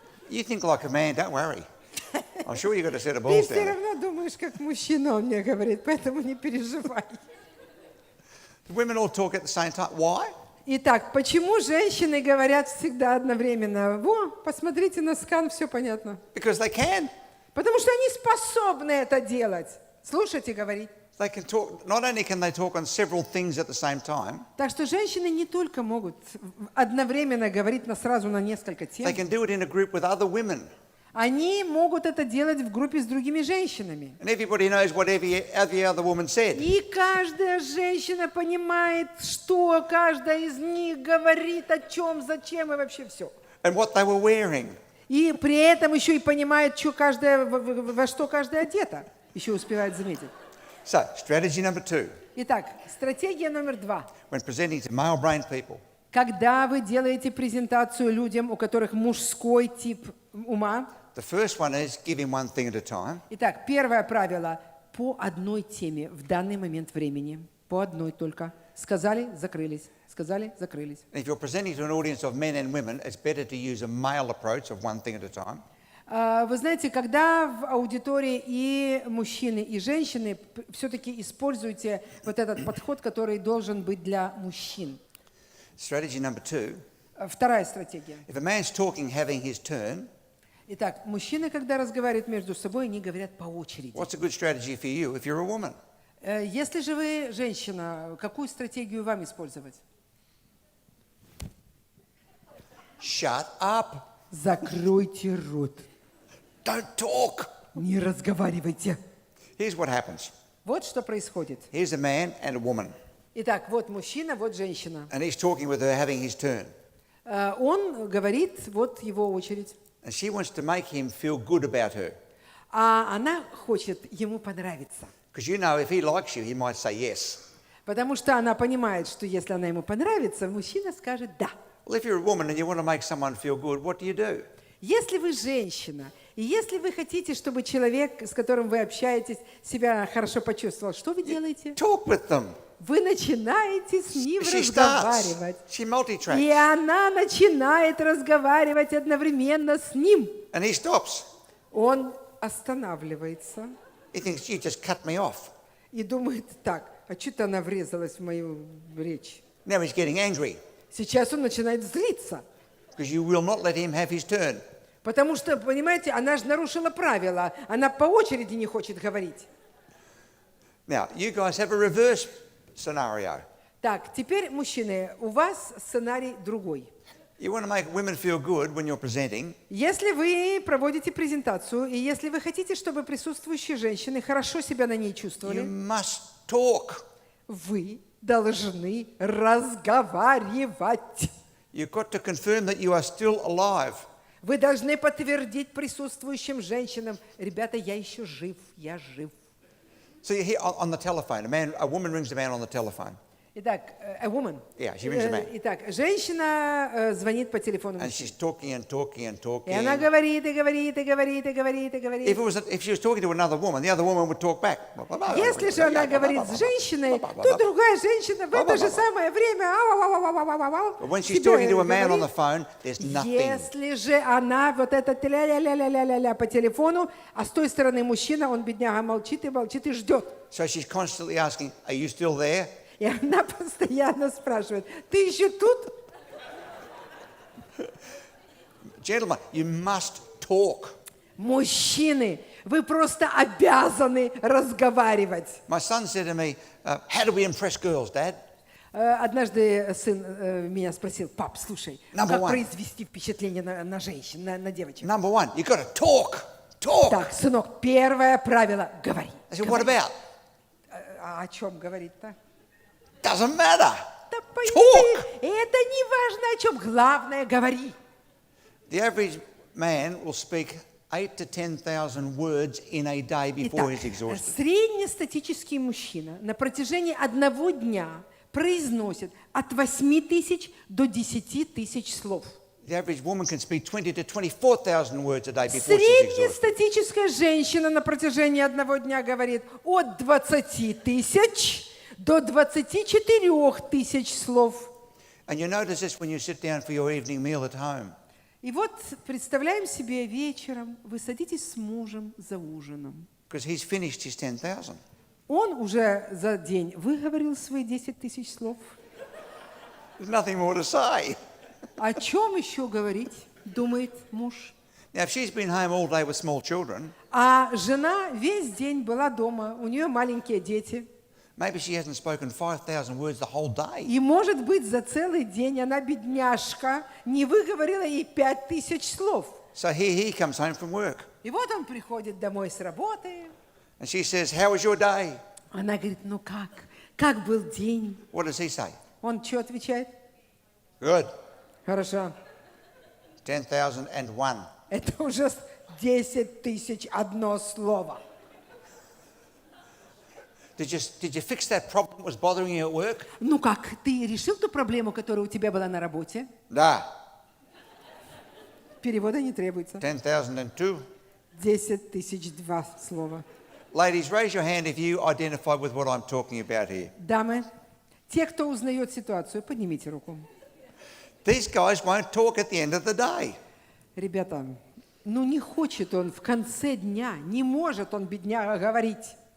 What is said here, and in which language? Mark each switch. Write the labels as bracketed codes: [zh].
[en] You think like a man, don't worry. I'm sure you've got a set of [ru] Ты [en] balls [ru] все [en] down there. [ru] равно думаешь, как мужчина, он мне говорит, поэтому не переживай. [en] Women all talk at the same time. Why? [ru] Итак, почему женщины говорят всегда одновременно? Во, посмотрите на скан, все понятно. [en] Because they can. [ru] Потому что они способны это делать. Слушать и говорить. [en] They can talk, not only can they talk on several things at the same time, [ru] Так что женщины не только могут одновременно говорить сразу на несколько [en] they [ru] тем, [en] can do it in a group with other women. [ru] они могут это делать в группе с другими женщинами. [en] And everybody knows what every other woman said. [ru] И каждая женщина понимает, что каждая из них говорит, о чем, зачем и вообще все. [en] And what they were wearing. [ru] И при этом еще и понимает, что каждая, во что каждая одета. Еще успевает заметить. [en] So, strategy number 2. [ru] Итак, стратегия номер 2. [en] when presenting to male-brained people, [ru] Когда вы делаете презентацию людям, у которых мужской тип ума, [en] the first one is giving one thing at a time. [ru] итак, первое правило – по одной теме в данный момент времени. По одной только. Сказали, закрылись. Сказали, закрылись. [en] And if you're presenting to an audience of men and women, it's better to use a male approach of one thing at a time. [ru] Вы знаете, когда в аудитории и мужчины, и женщины, все-таки используйте вот этот подход, который должен быть для мужчин. [en] Strategy number 2, [ru] Вторая стратегия. [en] if a man's talking, having his turn, [ru] Итак, мужчины, когда разговаривают между собой, они говорят по очереди. [en] what's a good strategy for you if you're a woman? [ru] Если же вы женщина, какую стратегию вам использовать? [en] Shut up. [ru] Закройте рот. [en] Don't talk. [ru] Не разговаривайте. [en] Here's what happens. [ru] Вот что происходит. [en] Here's a man and a woman, [ru] Итак, вот мужчина, вот женщина. [en] and he's talking with her, having his turn. [ru] Он говорит, вот его очередь. [en] And she wants to make him feel good about her. [ru] А она хочет ему понравиться. [en] Because you know, if he likes you, he might say yes. [ru] Потому что она понимает, что если она ему понравится, мужчина скажет «да». [en] Well, if you're a woman and you want to make someone feel good, what do? [ru] Если вы женщина, и если вы хотите, чтобы человек, с которым вы общаетесь, себя хорошо почувствовал, что вы делаете? [en] Talk with them. [ru] Вы начинаете с ним [en] She starts. [ru] разговаривать. [en] She multitracks. [ru] И она начинает разговаривать одновременно с ним. [en] And he stops. [ru] Он останавливается [en] He thinks, you just cut me off. [ru] и думает так, а что-то она врезалась в мою речь. [en] Now he's getting angry [ru] Сейчас он начинает злиться. [en] because you will not let him have his turn. [ru] Потому что, понимаете, она же нарушила правила. Она по очереди не хочет говорить. [en] Now, you guys have a reverse scenario. [ru] Так, теперь, мужчины, у вас сценарий другой. [en] You want to make women feel good when you're presenting. [ru] Если вы проводите презентацию, и если вы хотите, чтобы присутствующие женщины хорошо себя на ней [en] You [ru] чувствовали, [en] must talk. [ru] вы должны разговаривать. [en] You've got to confirm that you are still alive. [ru] Вы должны подтвердить присутствующим женщинам, ребята, я еще жив, я жив. [en] So you hear on the telephone, a woman rings a man on the telephone. [ru] Итак, [en] a woman. Yeah, she rings a man. [ru] Итак, женщина звонит по телефону. [en] And she's talking and talking and talking. [ru] И она говорит, и говорит, и говорит, и говорит, и говорит. [en] If she was talking to another woman, the other woman would talk back. [ru] Если же она говорит с женщиной, то другая женщина в это же самое время [en] But when she's talking to a man on the phone, there's nothing. [ru] Если же она вот это ля-ля-ля-ля-ля-ля по телефону, а с той стороны мужчина, он, бедняга, молчит и ждет. [en] So she's constantly asking, are you still there? [ru] И она постоянно спрашивает, ты еще тут? [en] Gentlemen, you must talk. [ru] Мужчины, вы просто обязаны разговаривать. [en] My son said to me, how do we impress girls, Dad? [ru] Однажды сын меня спросил, пап, слушай, [en] Number [ru] как [en] one. [ru] произвести впечатление на женщин, на девочек? [en] Number one, you've got to talk. Talk. [ru] Так, сынок, первое правило – говори. [en] I said, what about? [ru] А о чем говорить-то? [en] Doesn't matter. [ru] Да [en] Talk. [ru] пойми, это не важно о чем, главное – говори. [en] The average man will speak 8 to 10,000 words in a day before he's [ru] Итак, [en] exhausted. [ru] среднестатический мужчина на протяжении одного дня произносит от 8 тысяч до 10 тысяч слов. [en] The average woman can speak 20 to 24,000 words a day before she's exhausted. [ru] Среднестатическая женщина на протяжении одного дня говорит от 20 тысяч до 24 тысяч слов. [en] And you notice this when you sit down for your evening meal at home. [ru] И вот представляем себе вечером, вы садитесь с мужем за ужином. [en] Because he's finished his 10,000. [ru] Он уже за день выговорил свои 10 тысяч слов. [en] There's nothing more to say. [ru] О чем еще говорить, думает муж. [en] Now, if she's been home all day with small children, [ru] А жена весь день была дома, у нее маленькие дети. [en] maybe she hasn't spoken 5,000 words the whole day. [ru] И, может быть, за целый день она, бедняжка, не выговорила и 5000 слов. [en] So here he comes home from work. [ru] И вот он приходит домой с работы. [en] And she says, how was your day? [ru] Она говорит, ну как? Как был день? [en] What does he say? [ru] Он что отвечает? [en] Good. [ru] Хорошо. [en] 10,001. [ru] Это уже 10 001 слово. [en] Did you fix that problem that was bothering you at work? [ru] Ну как, ты решил ту проблему, которая у тебя была на работе? Да. Перевода не требуется. [en] 10,002. [ru] 10 тысяч два слова. [en] Ladies, raise your hand if you identify with what I'm talking about here. [ru] Дамы, те, кто узнает ситуацию, поднимите руку. [en] These guys won't talk at the end of the day. [ru] Ребята, ну не хочет он в конце дня, не может он, бедняга, говорить.